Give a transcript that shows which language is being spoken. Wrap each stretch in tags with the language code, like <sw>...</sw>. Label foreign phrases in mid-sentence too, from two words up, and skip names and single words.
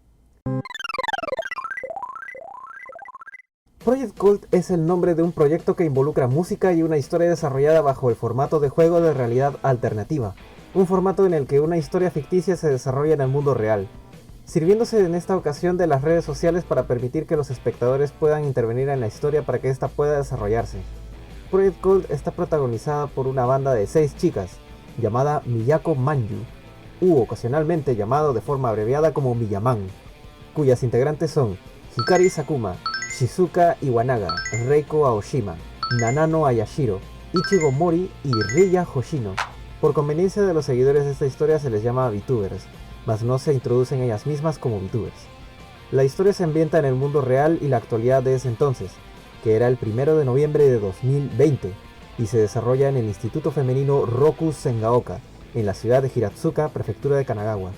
<es>Project Colt es el nombre de un proyecto que involucra música y una historia desarrollada bajo el formato de juego de realidad alternativa, un formato en el que una historia ficticia se desarrolla en el mundo real, sirviéndose en esta ocasión de las redes sociales para permitir que los espectadores puedan intervenir en la historia para que ésta pueda desarrollarse. Project Colt está protagonizada por una banda de 6 chicas, llamada Miyako Manju, u ocasionalmente llamado de forma abreviada como Miyaman, cuyas integrantes son Hikari Sakuma, Shizuka Iwanaga, Reiko Aoshima, Nanano Ayashiro, Ichigo Mori y Riya Hoshino. Por conveniencia de los seguidores de esta historia se les llama VTubers, mas no se introducen ellas mismas como VTubers. La historia se ambienta en el mundo real y la actualidad de ese entonces, que era el 1 de noviembre de 2020, y se desarrolla en el Instituto Femenino Roku Sengaoka, en la ciudad de Hiratsuka, prefectura de Kanagawa.</es>